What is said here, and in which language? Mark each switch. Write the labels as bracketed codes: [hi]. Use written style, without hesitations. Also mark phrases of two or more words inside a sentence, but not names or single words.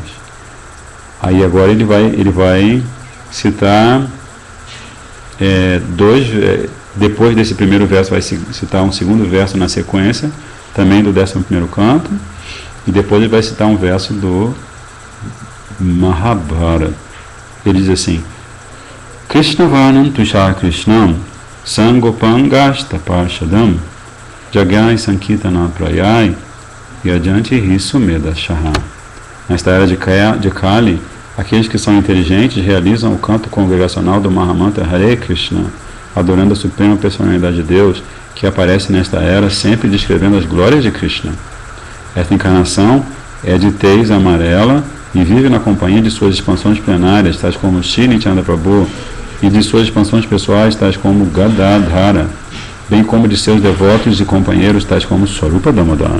[pt] Aí agora ele vai citar depois desse primeiro verso vai citar um segundo verso na sequência, também do 11º canto, e depois ele vai citar um verso do Mahabharata. Ele diz assim: [sa] कृष्णवनम् तुषार् कृष्णम् संगोपांगष्ट पार्षदम् जगै संकितन प्रयै यजन्ति रिसुमेद शह. [pt] Nesta era de Kali, aqueles que são inteligentes realizam o canto congregacional do Mahamantra Hare Krishna, adorando a suprema personalidade de Deus, que aparece nesta era sempre descrevendo as glórias de Krishna. Esta encarnação é de tez amarela e vive na companhia de suas expansões plenárias, tais como Shri Nityananda Prabhu, e de suas expansões pessoais, tais como Gadadhara, bem como de seus devotos e companheiros, tais como Swarupa Damodara.